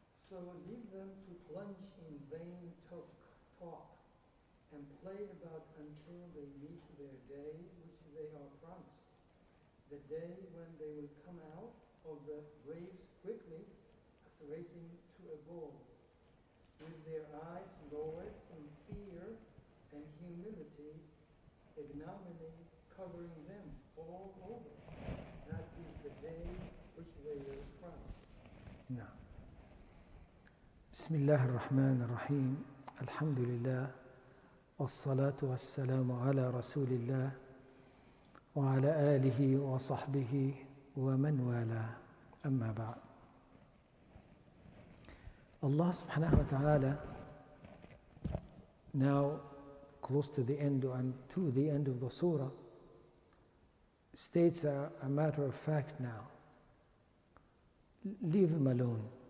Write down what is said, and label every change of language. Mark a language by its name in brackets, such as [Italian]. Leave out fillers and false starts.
[English] So leave them to plunge in vain talk and play about until they meet their day which they are promised, the day when they will come out of the graves quickly as racing to a goal, with their eyes lowered in fear and humility, ignominy covering them all over. That is the day which they were promised. [Arabic] نعم. بسم الله الرحمن الرحيم. الحمد لله والصلاة والسلام على رسول الله وعلى آله وصحبه ومن والاه. أما بعد. [English] Allah subhanahu wa ta'ala, now close to the end of the surah, states a matter of fact now. Leave them alone.